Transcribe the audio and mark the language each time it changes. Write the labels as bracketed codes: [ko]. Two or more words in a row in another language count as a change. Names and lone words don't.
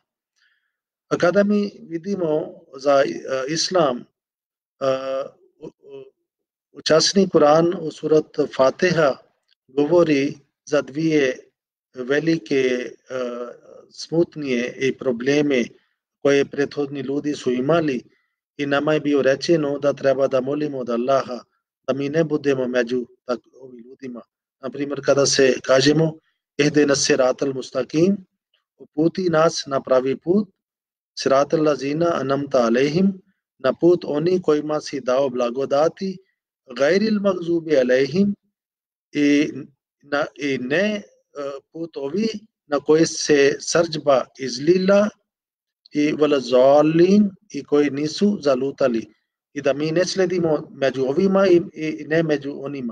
[bs] A kada mi vidimo za islam, učasni Kur'an u surat Fatiha govori za dvije velike smutnije i probleme koje prethodni ljudi su imali i nama je bio rečeno da treba da molimo od Allaha da mi ne budemo među ovim ljudima. Na primjer, kada se kažemo [ar] اهدنا الصراط المستقيم, [bs] uputi nas na pravi put, [ar] صراط الذين أنعمت عليهم, [bs] na put oni kojima si dao blagodati, [ar] غير المغضوب عليهم, [bs] i ne put ovi na koje se srdžba izlila i valazalin i koji nisu zalutali i da mi ne sledimo među ovima i ne među onima.